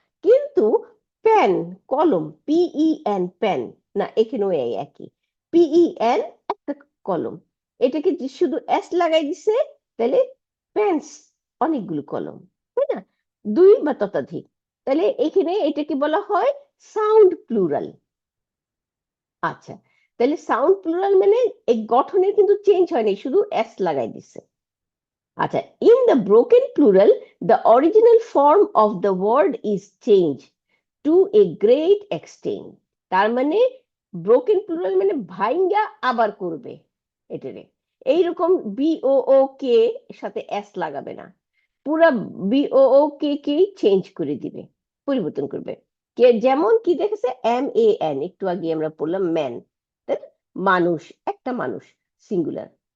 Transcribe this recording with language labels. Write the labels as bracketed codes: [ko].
[bn] কিন্তু পেন, কলম, PEN, pen, না, এখানেও এই একই, PEN একটা কলম, এটাকে যে শুধু লাগাই দিছে, তাহলে পেন্স অনেকগুলো কলম, তাই না, 2 বা ততোধিক। তাহলে এখানে এটাকে বলা হয় সাউন্ড প্লুরাল। আচ্ছা, তাহলে সাউন্ড প্লুরাল মানে এই গঠনের কিন্তু চেঞ্জ হয়নি, শুধু লাগাই দিছে। আচ্ছা, [en] in the broken plural the original form of the word is changed to a great extent. [bn] তার মানে ব্রোকেন প্লুরাল মানে ভাইঙ্গা আবার করবে এটারে, এইরকম BOOK এর সাথে লাগাবে না, পুরা BOOK কেই চেঞ্জ করে দিবে, পরিবর্তন করবে। কে যেমন কি দেখেছে, MAN, একটু আগে আমরা পড়লাম ম্যান, মানুষ, একটা মানুষ, সিঙ্গুলার।